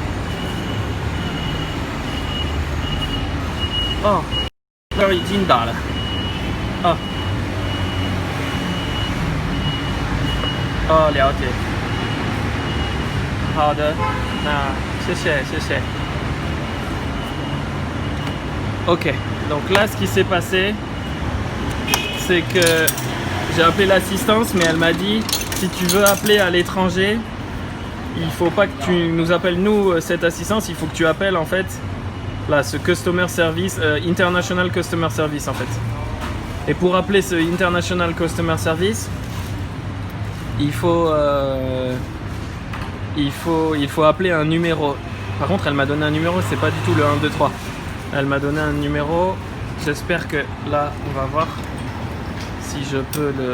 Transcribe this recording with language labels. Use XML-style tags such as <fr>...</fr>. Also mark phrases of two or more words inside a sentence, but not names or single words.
<zh>哦，那儿已经打了。哦，哦，了解。好的，那谢谢，谢谢。</zh> <fr>Ok, donc là, ce qui s'est passé, c'est que j'ai appelé l'assistance, mais elle m'a dit si tu veux appeler à l'étranger, il faut pas que tu nous appelles nous cette assistance, il faut que tu appelles en fait là ce</fr> <en>customer service, international customer service</en> <fr>en fait. Et pour appeler ce</fr> <en>international customer service,</en> <fr>il faut appeler un numéro. Par contre, elle m'a donné un numéro, c'est pas du tout le 1, 2, 3. Elle m'a donné un numéro. J'espère que là, on va voir si je peux le...</fr>